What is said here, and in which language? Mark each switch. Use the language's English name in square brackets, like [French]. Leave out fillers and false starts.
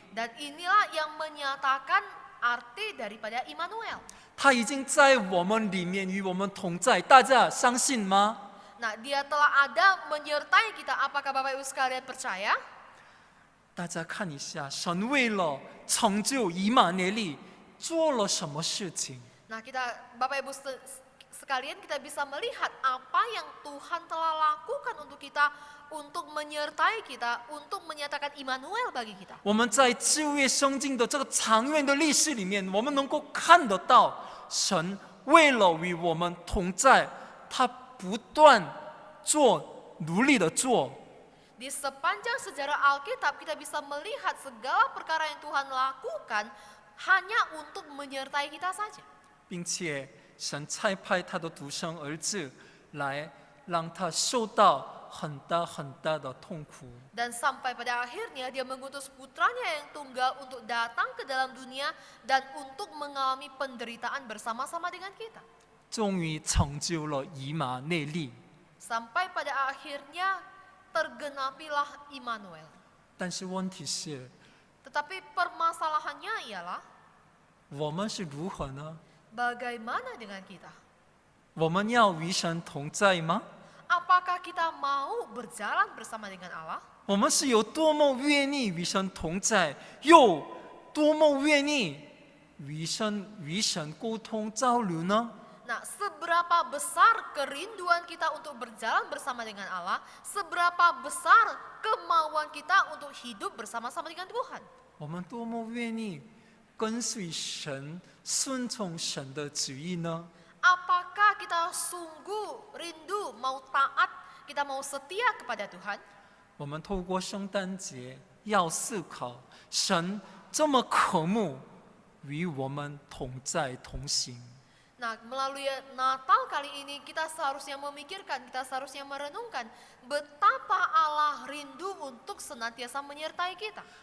[Indonesian] Dan inilah yang menyatakan arti daripada Immanuel. [Chinese] 他已经在我们里面与我们同在，大家相信吗？ [Indonesian] Nah, Dia telah ada menyertai kita. Apakah Bapak Ibu sekalian percaya? [Chinese] 大家看一下，神为了成就以马内利做了什么事情？ [Indonesian] Nah, Bapak Ibu sekalian kita bisa melihat apa yang Tuhan telah lakukan untuk kita, untuk menyertai kita, untuk menyatakan Immanuel bagi kita. [Chinese] 我们在旧约圣经的这个长远的历史里面，我们能够看得到，神为了与我们同在，他不断努力的做。 [Indonesian] Di sepanjang sejarah Alkitab kita bisa melihat segala perkara yang Tuhan lakukan hanya untuk menyertai kita saja. [Chinese] 并且神差派他的独生儿子来让他受到很大很大的痛苦。 [Indonesian] Dan sampai pada akhirnya Dia mengutus putranya yang tunggal untuk datang ke dalam dunia dan untuk mengalami penderitaan bersama-sama dengan kita. [Chinese] 终于成就了以马内利。 [Indonesian] Sampai pada akhirnya tergenapilah Immanuel. [Chinese] 但是问题是， [Indonesian] Tetapi permasalahannya ialah [Chinese] 我们是如何呢？ [Indonesian] bagaimana dengan kita? [Chinese] 我们要与神同在吗？ [Indonesian] Apakah kita mau berjalan bersama dengan Allah? [Chinese] 我们是有多么愿意与神同在，又多么愿意与神沟通交流呢？ [Indonesian] Nah, seberapa besar kerinduan kita untuk berjalan bersama dengan Allah, seberapa besar kemauan kita untuk hidup bersama-sama dengan Tuhan. [Chinese] 我们多么愿意跟随神、顺从神的旨意呢？ [Indonesian] Apakah kita sungguh rindu mau taat kita mau setia kepada Tuhan, [Chinese] 我们透过圣诞节要思考，神这么渴慕与我们同在同行。 [Indonesian] nah melalui Natal kali ini kita seharusnya memikirkan, kita seharusnya merenungkan betapa Allah rindu untuk senantiasa menyertai kita.